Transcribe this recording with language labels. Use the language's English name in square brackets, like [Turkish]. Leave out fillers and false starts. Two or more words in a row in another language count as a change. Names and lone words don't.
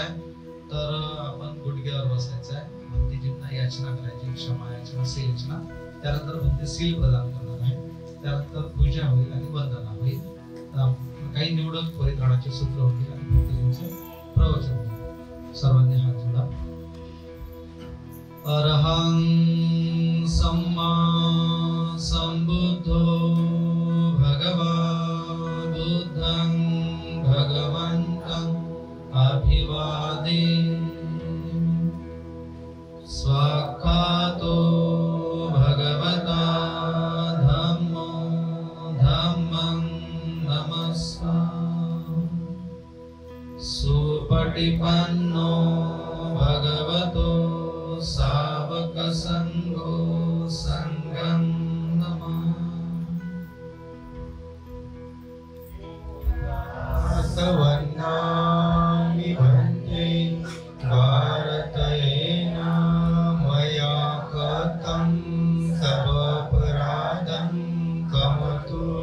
[Marathi] तर आपण गुडघ्यावर बसायचं आहे, भंतेजींना याचना करायची, क्षमा याचना, सील याचना, त्यानंतर भंते सील प्रदान करणार आहे। त्यानंतर पूजा होईल आणि वंदना होईल. काही निवडक परित्राणाचे सूत्र होतील आणि भक्तजींचे प्रवचन होईल. सर्वांनी हात जोडा. [Pali] अरहं सम्मा संबुद्धो भगवा बुद्धं भगवन्तं अभिवादे स्वाख्यातो भगवता धम्मो धम्मं नमस्कार. सुपटिपन्नो भगवतो सावक संघो संघं नमः. सवर्णामि भन्ते भारतेन मया कृतं सर्वपराधं क्षमतु.